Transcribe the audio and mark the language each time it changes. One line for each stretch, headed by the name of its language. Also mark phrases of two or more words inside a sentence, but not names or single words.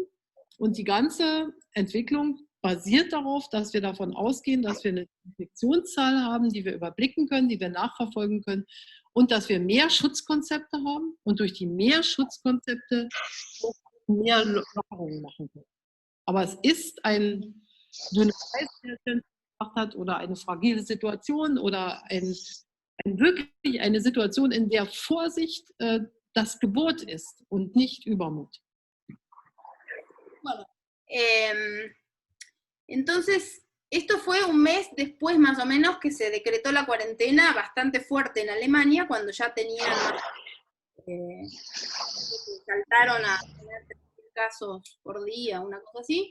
German: Und die ganze Entwicklung basiert darauf, dass wir davon ausgehen, dass wir eine Infektionszahl haben, die wir überblicken können, die wir nachverfolgen können und dass wir mehr Schutzkonzepte haben und durch die mehr Schutzkonzepte mehr Lockerungen machen können. Aber es ist ein dünner Eis, der es gemacht hat, oder eine fragile Situation oder wirklich eine Situation, in der Vorsicht das Gebot ist und nicht Übermut.
Spanish: Bueno, entonces, Esto fue un mes después, más o menos, que se decretó la cuarentena bastante fuerte en Alemania, cuando ya tenían saltaron a tener 3.000 casos por día, una cosa así.